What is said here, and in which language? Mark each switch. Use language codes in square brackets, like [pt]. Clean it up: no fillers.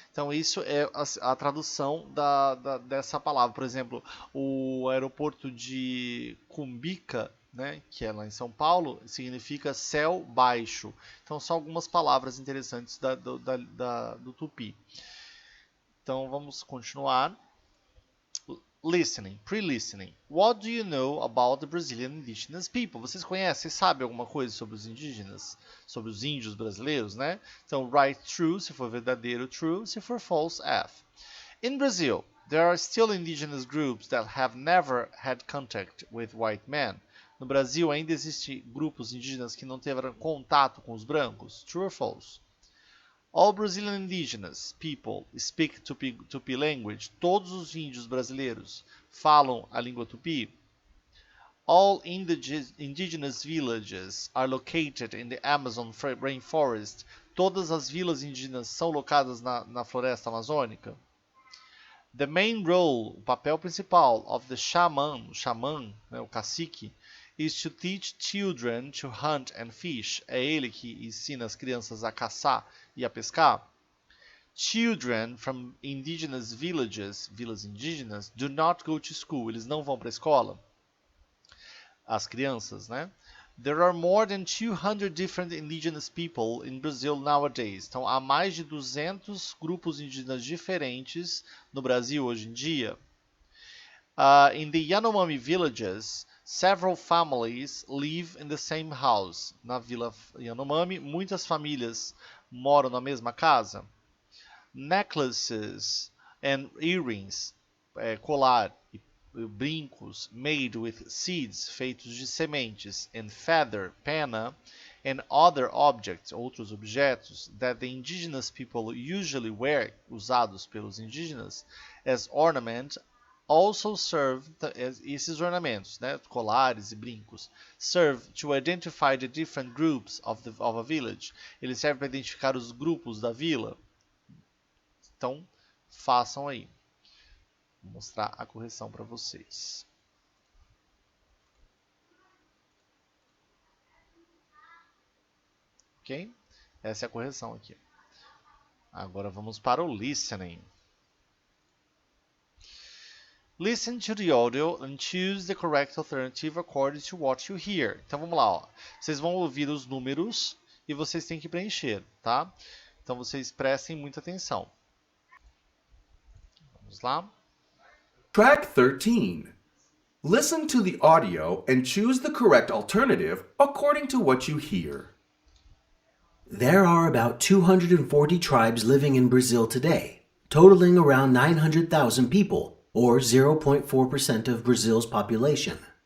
[pt] Então isso é a tradução dessa palavra. Por exemplo, o aeroporto de Cumbica, né, que é lá em São Paulo, significa céu baixo. Então são algumas palavras interessantes do tupi. Então vamos continuar. [en] Listening, pre-listening. What do you know about the Brazilian indigenous people? [pt] Vocês conhecem, sabem alguma coisa sobre os indígenas? Sobre os índios brasileiros, né? Então, [en] right true, [pt] se for verdadeiro, true, se for false, F. [en] In Brazil, there are still indigenous groups that have never had contact with white men. [pt] No Brasil, ainda existem grupos indígenas que não tiveram contato com os brancos. [en] True or false? All Brazilian indigenous people speak Tupi language. [pt] Todos os índios brasileiros falam a língua tupi. [en] All indigenous villages are located in the Amazon rainforest. [pt] Todas as vilas indígenas são locadas na floresta amazônica. [en] The main role, [pt] o papel principal, [en] of the shaman, [pt] o xamã, né, o cacique, [en] is to teach children to hunt and fish. [pt] É ele que ensina as crianças a caçar e a pescar. [en] Children from indigenous villages, [pt] vilas indígenas, [en] do not go to school. [pt] Eles não vão para a escola. As crianças, né? [en] There are more than 200 different indigenous people in Brazil nowadays. [pt] Então, há mais de 200 grupos indígenas diferentes no Brasil hoje em dia. [en] In the Yanomami villages, several families live in the same house. [pt] Na vila Yanomami, muitas famílias moram na mesma casa. [en] Necklaces and earrings, [pt] colar e brincos [en] made with seeds, [pt] feitos de sementes, [en] and feather, pena, and other objects, [pt] outros objetos, [en] that the indigenous people usually wear, [pt] usados pelos indígenas, [en] as ornament, also serve, [pt] esses ornamentos, né, colares e brincos, [en] serve to identify the different groups of a village. [pt] Eles servem para identificar os grupos da vila. Então, façam aí. Vou mostrar a correção para vocês. Ok? Essa é a correção aqui. Agora vamos para o listening. [en] Listen to the audio and choose the correct alternative according to what you hear. [pt] Então vamos lá, ó. Vocês vão ouvir os números e vocês têm que preencher, tá? Então vocês prestem muita atenção. Vamos lá. [en] Track 13. Listen to the audio and choose the correct alternative according to what you hear. There are about 240 tribes living in Brazil today, totaling around 900,000 people, or 0.4% of Brazil's population.